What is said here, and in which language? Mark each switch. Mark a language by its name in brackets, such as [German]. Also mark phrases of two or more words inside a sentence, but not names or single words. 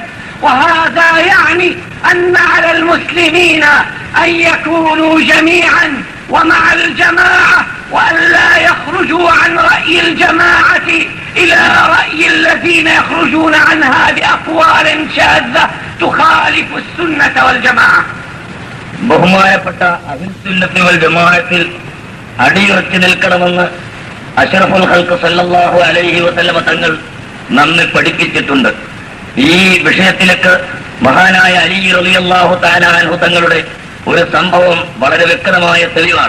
[Arabic] وهذا يعني أن على المسلمين أن يكونوا جميعا ومع الجماعة وأن لا يخرجوا عن رأي الجماعة إلى رأي الذين يخرجون عنها بأقوال شاذة تخالف السنة والجماعة. [Malayalam] ബഹുമാനപ്പെട്ട [Arabic] أهل السنة والجماعة [Malayalam] അടിയുറച്ചു നിൽക്കണമെന്ന് [Arabic] أشرف الخلق صلى الله عليه وسلم [Malayalam] തങ്ങൾ നമ്മെ പഠിപ്പിച്ചിട്ടുണ്ട്. ഈ വിഷയത്തിലേക്ക് മഹാനായ അലി [Arabic] رضي الله تعالى عنه [Malayalam] തങ്ങളുടെ ഒരു സംഭവം വളരെ വ്യക്തമായ തെളിവാണ്.